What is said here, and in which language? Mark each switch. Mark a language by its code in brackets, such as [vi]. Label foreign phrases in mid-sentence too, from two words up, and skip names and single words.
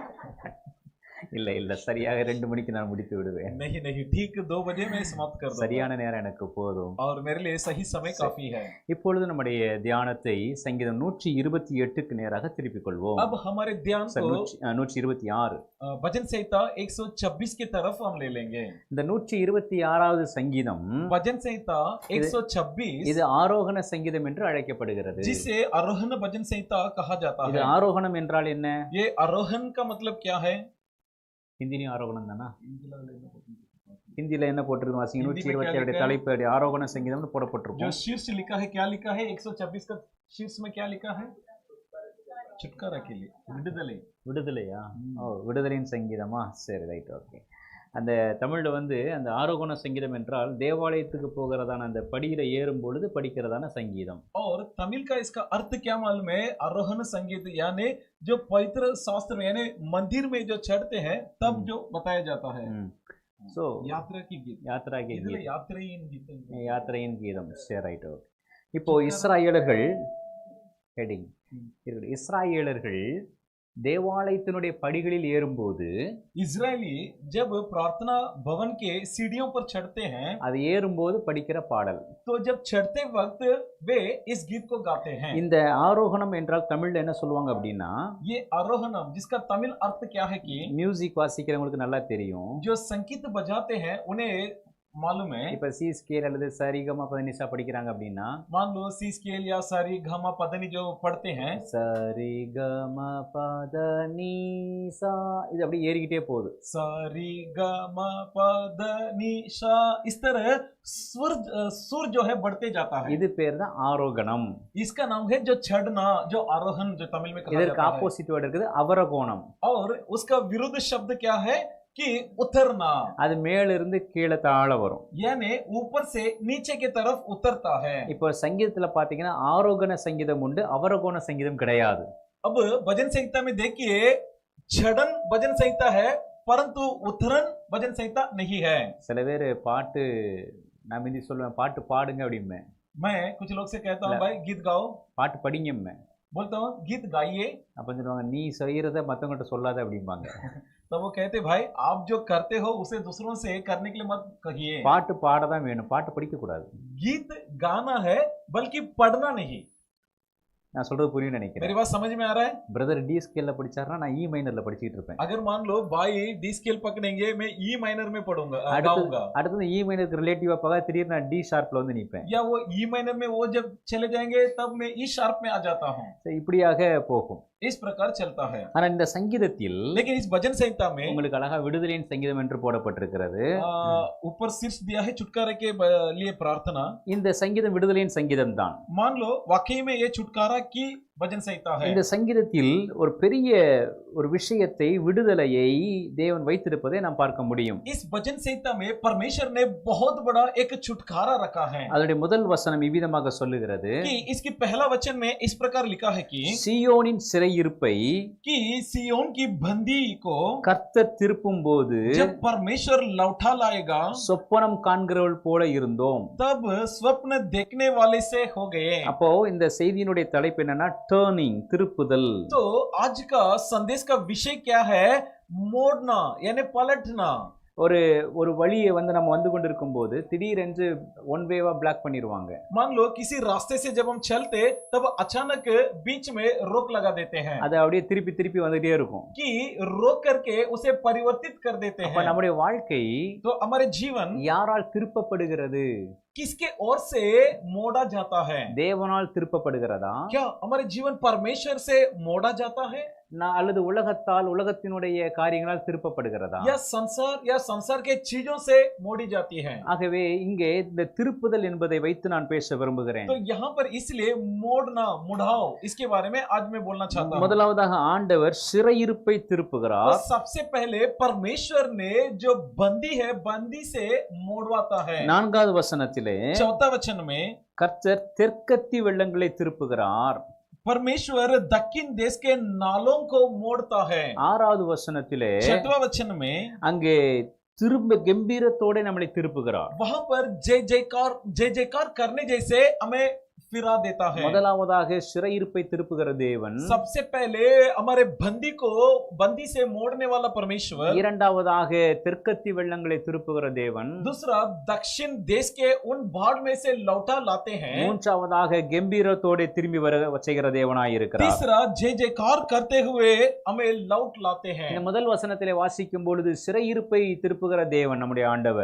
[hi] 4 बजे. [ta] இல்ல இல்ல, சரியாக 2 மணிக்கு நான் முடித்து விடுவேன். [hi] नहीं नहीं, ठीक 2 बजे मैं समाप्त कर दूंगा [ta] சரியான நேரம் எனக்கு போதும். [hi] और मेरे लिए सही समय काफी है। [ta] இப்பொழுது நம்முடைய தியானத்தை சங்கீதம் 128க்கு நேராக திருப்பிக் கொள்வோம். [hi] अब हमारे ध्यान को 126. भजन संहिता 126 की तरफ हम ले लेंगे। [ta] இந்த 126வது சங்கீதம் [hi] भजन संहिता 126 [ta] இது ஆரோகண சங்கீதம் என்று அழைக்கப்படுகிறது. [hi] जिसे आरोहण भजन संहिता कहा जाता [ta] இது [hi] है। [ta] ஆரோகணம் என்றால் என்ன? [hi] ये आरोहण का मतलब क्या है? [ta] ஹிந்திலையும் ஆரோகணம் தானா? ஹிந்தியில என்ன போட்டிருக்கு வாசிங்க. [hi] हिंदी में क्या 127 लिखा है? [ta] தலைப்பு ஆரோகண சங்கீதம்னு [hi] जो [ta] போடப்பட்டிருக்கும். [hi] शीर्ष लिखा है, क्या लिखा है? 126 का शीर्ष में क्या लिखा है? छुटकारा के लिए, विடுதலை। [ta] விடுதலையா? ஓ, விடுதலையின் சங்கீதமா? சரி, [en] right, okay. [ta] அந்த தமிழ்ல அந்த ஆரோகண சங்கீதம் என்றால் தேவாலயத்துக்கு போகிறதான அந்த படியில ஏறும் பொழுது படிக்கிறதான சங்கீதம். [hi] और तमिल का इसका अर्थ क्या मालूम है? आरोहण संगीत, यानी जो पवित्र शास्त्र में यानी मंदिर में जो चढ़ते हैं तब जो बताया जाता है। [ta] ஸோ [hi] यात्रा की गीत, [ta] யாத்ரா இதுல கீதம், யாத்திரையின் கீதம், யாத்திரையின் கீதம். சரி, [en] right, okay. [ta] இப்போ இஸ்ராயேலர்கள் ஹெடிங் இஸ்ராயேலர்கள் தேவாலயத்தினுடைய படிகளில் ஏறும்போது [hi] इजरायली जब प्रार्थना भवन के सीढ़ियों पर चढ़ते हैं [ta] அது ஏறும்போது படிக்கிற பாடல். [hi] तो जब चढ़ते वक्त वे इस गीत को गाते हैं। [ta] இந்த ஆரோகணம் என்றால் தமிழ்ல என்ன சொல்லுவாங்க அப்படின்னா, [hi] ये आरोहणम, जिसका तमिल अर्थ क्या है कि [ta] மியூசிக் வாசிக்கிறவங்களுக்கு நல்லா தெரியும். [hi] जो संगीत बजाते हैं उन्हें मालूम है। [ta] இப்ப [en] C scale [ta] அல்லது சரிகமா பதனிசா படிக்கிறாங்க அப்படின்னா, [hi] मान लो [en] C scale [hi] या सारी घमा पदनी जो पढ़ते हैं, [ta] சரிகமா பதனிசா, இது அப்படியே ஏறிக்கிட்டே போகுது. [hi] सारी गमा पदनी सा, इस तरह सुर जो है बढ़ते जाता है। [ta] இது பேர் தான் ஆரோகணம். [hi] इसका नाम है जो चढ़ना, जो आरोहण जो तमिल में कहा [ta] இதற்கு [hi] जाता है। [en] opposite word [ta] இருக்குது அவரோகணம். [hi] और उसका विरुद्ध शब्द क्या है कि उतरना, [ta] அது மேல இருந்து கீழே தாழ வரும். [hi] यानी ऊपर से नीचे की तरफ उतरता है। [ta] இப்போ சங்கீதத்துல பாத்தீங்கன்னா ஆரோகண சங்கீதம் உண்டு, அவரோகண சங்கீதம் கிடையாது. [hi] अब भजन संहिता में देखिए, चढ़न भजन संहिता है परंतु उतरन भजन संहिता नहीं है। [ta] சில பேர் பாட்டு, நான் முந்தி சொல்லுவேன் பாட்டு பாடுங்க அப்படிமே, [hi] मैं कुछ लोग से कहता हूँ भाई गीत गाओ, [ta] பாட்டு படிங்கம்மே. [hi] बोलता हूँ गीत गाइए, [ta] அப்ப சொல்லுவாங்க நீ செய்யறத மத்தவங்ககிட்ட சொல்லாத அப்படிம்பாங்க. [hi] तो वो कहते भाई आप जो करते हो उसे दूसरों से करने के लिए मत कहिए। [ta] பாட்டு பாடதான் வேணும், பாட்டு படிக்க கூடாது. [hi] गीत गाना है बल्कि पढ़ना नहीं। [ta] நான் சொல்றது புரியும் [hi] मेरी [ta] நினைக்கிறேன். [hi] बात समझ में आ रहा है? [ta] பிரதர் [en] D scale [ta] படிச்சாருன்னா நான் [en] E minor [ta] படிச்சிட்டு இருப்பேன். [hi] अगर मान लो भाई [en] D scale [hi] पकड़ेंगे, मैं [en] E minor [hi] में पढ़ूंगा, गाऊंगा। [ta] அடுத்தது [en] E minor relative [ta] பார்க்க திடீர்னு நான் [en] D sharp [ta] வந்து நிப்பேன். [hi] या वो [en] E minor [hi] में वो जब चले जाएंगे तब मैं [en] E sharp [hi] में आ जाता हूँ। [ta] இப்படியாக போகும். [hi] इस प्रकार चलता है। [ta] ஆனா இந்த சங்கீதத்தில் [hi] लेकिन इस भजन संहिता में [ta] உங்களுக்கு அழகா விடுதலையின் சங்கீதம் என்று போடப்பட்டிருக்கிறது. [hi] ऊपर शीर्ष दिया है छुटकारे के लिए प्रार्थना। [ta] இந்த சங்கீதம் விடுதலையின் சங்கீதம் தான். [hi] मान लो वाकई में ये छुटकारा की भजन संहिता है। [ta] இந்த சங்கீதத்தில் ஒரு பெரிய ஒரு விஷயத்தை, விடுதலையை தேவன் வைத்திருப்பதை நாம் பார்க்க முடியும். [hi] इस भजन संहिता में परमेश्वर ने बहुत बड़ा एक छुटकारा रखा है। [ta] அதனுடைய முதல் வசனம் இவ்விதமாக சொல்லுகிறது [hi] कि इसकी पहला वचन में इस प्रकार लिखा है कि [ta] சியோனின் சிறையிருப்பை [hi] सियोन की बंदी को [ta] கர்த்தர் திருப்பும் போது [hi] जब परमेश्वर लौटा लाएगा [ta] சொப்பனம் காண்கிறவள் போல இருந்தோம். [hi] तब स्वप्न देखने वाले से हो गए। [ta] அப்போ இந்த செய்தியினுடைய தலைப்பு என்னன்னா டர்னிங், திருப்புதல். [hi] तो आज का संदेश का विषय क्या है? मोड़ना यानी पलटना। [ta] ஒரு வழியை நம்ம வந்து கொண்டிருக்கும் போது திடீரென்று [en] one way block [ta] பண்ணிடுவாங்க. [hi] मान लो किसी रास्ते से जब हम चलते तब अचानक बीच में रोक लगा देते हैं, [ta] அது அப்படியே திருப்பி திருப்பி வந்துட்டே இருக்கும். [hi] कि रोक करके उसे परिवर्तित कर देते [ta] அப்ப [hi] हैं। [ta] நம்முடைய வாழ்க்கை [hi] तो हमारे जीवन [ta] யாரால் திருப்பப்படுகிறது? [hi] किसके ओर से मोड़ा जाता है? [ta] தேவனால் திருப்பப்படுகிறதா, [hi] क्या हमारे जीवन परमेश्वर से मोड़ा जाता है [ta] அல்லது உலகத்தால், உலகத்தினுடைய காரியங்களால் திருப்பப்படுகிறதா? [hi] या संसार के चीजों से मोड़ी जाती है? [ta] ஆகவே இங்கே இந்த திருப்புதல் என்பதை வைத்து நான் பேச விரும்புகிறேன். [hi] तो यहाँ पर इसलिए मोड़ना, मुड़ाओ, इसके बारे में आज मैं बोलना चाहता हूँ। [ta] முதலாவதாக ஆண்டவர் சிறையிருப்பை திருப்புகிறார். [hi] तो सबसे पहले परमेश्वर ने जो बंदी है बंदी से मोड़वाता है। [ta] 4வது வசனத்திலே [hi] चौथा वचन में [ta] கர்த்தர் தெற்கத்தி வெள்ளங்களை திருப்புகிறார். [hi] परमेश्वर दक्षिण देश के नालों को मोड़ता है। [ta] 6வது வசனத்திலே [hi] 6वां वचन में [ta] அங்கே திரும்ப கம்பீரத்தோட நம்மளை திருப்புகிறார். [hi] वहां पर जय जयकार करने जैसे हमें फिरा देता है। [ta] முதலாவதாக சிறையிருப்பை திருப்புகிற தேவன், [hi] सबसे पहले हमारे बंदी से मोड़ने वाला परमेश्वर, [ta] இரண்டாவதாக தெற்கத்தி வெள்ளங்களை திருப்புகிற தேவன், [hi] दूसरा दक्षिण देश के उन बाढ़ में से लौटा लाते हैं, [ta] மூன்றாவதாக கம்பீரத்தோட திரும்பி வர செய்கிற தேவனாய் இருக்கிறார். [hi] तीसरा जय जयकार करते हुए हमें लौट लाते हैं। [ta] இந்த முதல் வசனத்திலே வாசிக்கும் பொழுது சிறையிருப்பை திருப்புகிற தேவன் நம்முடைய ஆண்டவர்.